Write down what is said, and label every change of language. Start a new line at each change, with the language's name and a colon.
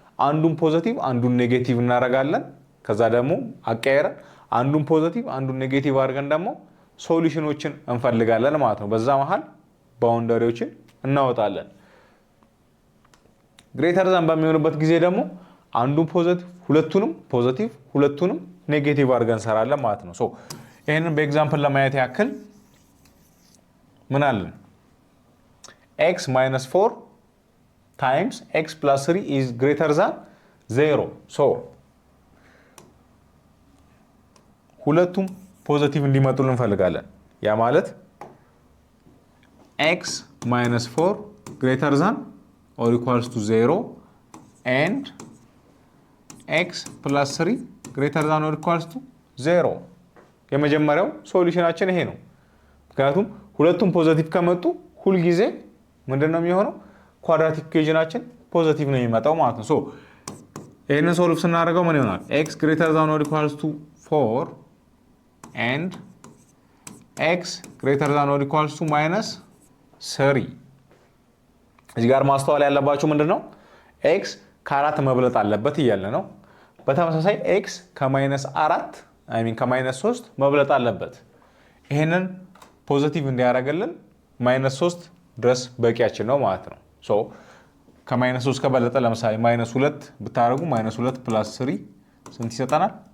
Amharic: አንዱን ፖዚቲቭ አንዱን ኔጌቲቭ እናደርጋለን። ከዛ ደግሞ አቀያየረን አንዱን ፖዚቲቭ አንዱን ኔጌቲቭ አድርገን ደግሞ ሶሉሽኖችን እንፈልጋለን ማለት ነው። በዛ መሃል ባውንደሪዎችን እናወጣለን። ግሬተር ዛን በሚሆንበት ጊዜ ደግሞ አንዱ ፖዚቲቭ ሁለቱንም ኔጌቲቭ አድርገን እንሰራለን ማለት ነው። ሶ ይሄንን በኤግዛምፕል ለማየት ያክል ምን አለን?
English: x - 4 times x plus 3 is greater than 0.
Amharic: ሶ ሁለቱም ፖዚቲቭ እንዲመጡልን እንፈልጋለን። ያ ማለት
English: x - 4 greater than or equals to 0 and x plus 3 greater than or equals to 0.
Amharic: የመጀመሪያው ሶሉሽናችን ይሄ ነው። ምክንያቱም ሁለቱም ፖዚቲቭ ከመጡ ሁል ጊዜ ምንድነው የሚሆነው? ኳድራቲክ ኢኩዌሽናችን ፖዚቲቭ ነው የሚመጣው ማለት ነው። ሶ ይሄንን ሶልቭ ስናደርገው ምን ይሆናል?
English: x greater than or equals to 4 and x greater than or equals to -3.
Amharic: እዚህ ጋር ማስተዋል ያለባችሁ ምንድነው? x ከ4 መብለጥ አለበት እያለ ነው። በተመሳሳይ x ከ-3 መብለጥ አለበት። ይሄንን ፖዚቲቭ እንዲያደርግልን -3 ድረስ በቂያችን ነው ማለት ነው። ሶ ከ-3 ከበለጠ ለምሳሌ -2 ብታደርጉ -2 + 3 ስንት ይሰጠናል?